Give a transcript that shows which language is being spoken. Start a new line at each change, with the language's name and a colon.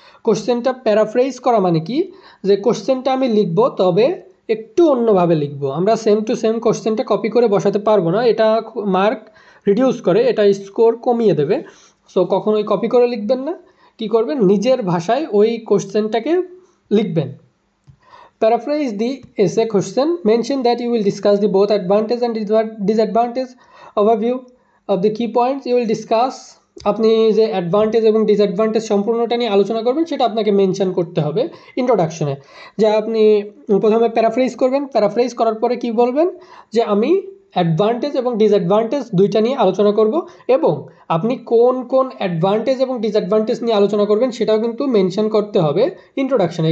Bangla: কোশ্চেনটা প্যারাফ্রেজ করা মানে কি, যে কোশ্চেনটা আমি লিখব, তবে একটু অন্যভাবে লিখব। আমরা সেম টু সেম কোশ্চেনটা কপি করে বসাতে পারবো না, এটা মার্ক রিডিউস করে, এটা স্কোর কমিয়ে দেবে। সো কখনোই কপি করে লিখবেন না, কি করবেন, নিজের ভাষায় ওই কোশ্চেনটাকে লিখবেন।
English: Paraphrase the essay question. Mention that you will discuss the both advantage and disadvantage overview of the key points. You will discuss
Bangla: আপনি যে অ্যাডভান্টেজ এবং ডিসঅ্যাডভান্টেজ সম্পূর্ণটা নিয়ে আলোচনা করবেন সেটা আপনাকে মেনশন করতে হবে ইন্ট্রোডাকশনে। যা আপনি প্রথমে প্যারাফ্রেজ করবেন, প্যারাফ্রেজ করার পরে কি বলবেন যে আমি অ্যাডভান্টেজ এবং ডিসঅ্যাডভান্টেজ দুইটা নিয়ে আলোচনা করব, এবং আপনি কোন কোন অ্যাডভান্টেজ এবং ডিসঅ্যাডভান্টেজ নিয়ে আলোচনা করবেন সেটাও কিন্তু মেনশন করতে হবে ইন্ট্রোডাকশনে।